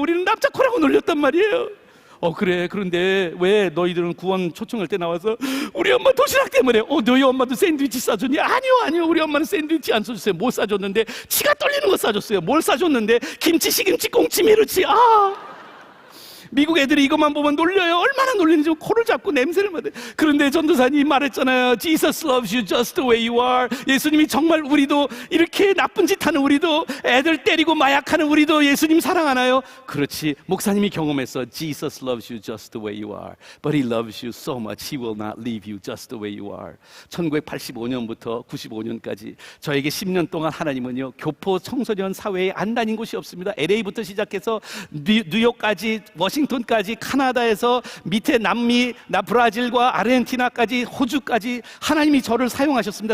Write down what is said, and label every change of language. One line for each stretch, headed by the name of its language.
Korean: 우리는 납작코라고 놀렸단 말이에요. 그래. 그런데 왜 너희들은 구원 초청할 때 나와서 우리 엄마 도시락 때문에 너희 엄마도 샌드위치 싸줬니? 아니요. 우리 엄마는 샌드위치 안 싸줬어요. 뭐 싸줬는데? 치가 떨리는 거 싸줬어요. 뭘 싸줬는데? 김치, 시김치, 꽁치, 메르치. 미국 애들이 이것만 보면 놀려요. 얼마나 놀리는지 코를 잡고 냄새를 맡아요. 그런데 전도사님 말했잖아요.
English: Jesus loves you just the way you are.
Korean: 예수님이 정말 우리도 이렇게 나쁜 짓 하는 우리도, 애들 때리고 마약하는 우리도 예수님 사랑하나요? 그렇지. 목사님이 경험했어.
English: Jesus loves you just the way you are. But He loves you so much. He will not leave you just the way you are.
Korean: 1985년부터 95년까지 저에게 10년 동안 하나님은요, 교포 청소년 사회에 안 다닌 곳이 없습니다. LA부터 시작해서 뉴욕까지, 워싱턴까지, 카나다에서 밑에 남미, 브라질과 아르헨티나까지, 호주까지 하나님이 저를 사용하셨습니다.